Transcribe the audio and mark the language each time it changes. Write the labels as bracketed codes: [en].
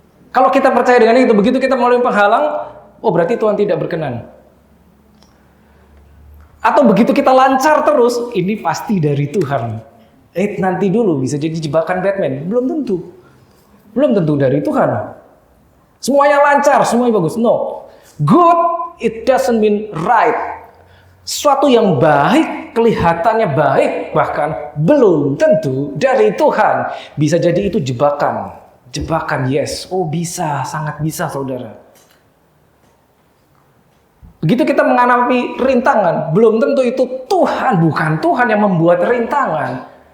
[id] Kalau kita percaya dengan itu, begitu kita melalui penghalang, oh berarti Tuhan tidak berkenan. Atau begitu kita lancar terus, ini pasti dari Tuhan. Nanti dulu bisa jadi jebakan Batman. Belum tentu. Belum tentu dari Tuhan. Semuanya lancar, semuanya bagus. [en] No. Good, it doesn't mean right. [id] Sesuatu yang baik, kelihatannya baik, bahkan belum tentu dari Tuhan. Bisa jadi itu jebakan. Jebakan, yes. Oh bisa, sangat bisa saudara. Begitu kita menghadapi rintangan, belum tentu itu Tuhan, bukan Tuhan yang membuat rintangan.